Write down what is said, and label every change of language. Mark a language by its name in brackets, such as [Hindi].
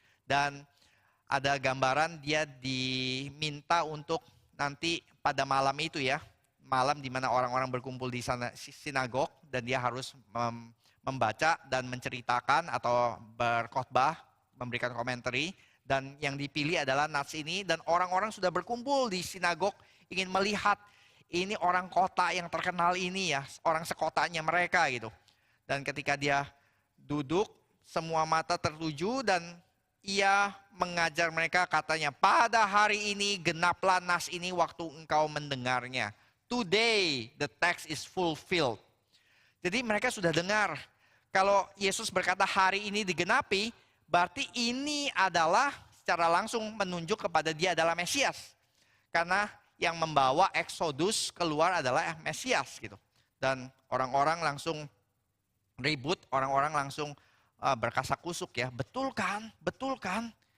[Indonesian] Dan ada gambaran dia diminta untuk nanti pada malam itu ya, malam di mana orang-orang berkumpul di sana sinagog dan dia harus membaca dan menceritakan atau berkhotbah, memberikan komentari, dan yang dipilih adalah nats ini dan orang-orang sudah berkumpul di sinagog ingin melihat ini orang kota yang terkenal ini ya, orang sekotanya mereka gitu. Dan ketika dia duduk, semua mata tertuju dan ia mengajar mereka katanya, pada hari ini genaplah nas ini waktu engkau mendengarnya. [English] Today the text is fulfilled. [Indonesian] Jadi mereka sudah dengar. Kalau Yesus berkata hari ini digenapi, berarti ini adalah secara langsung menunjuk kepada dia adalah Mesias. Karena yang membawa Exodus keluar adalah Mesias gitu. Dan orang-orang langsung ribut, orang-orang langsung berkasak-kusuk ya, betul kan? Betul kan?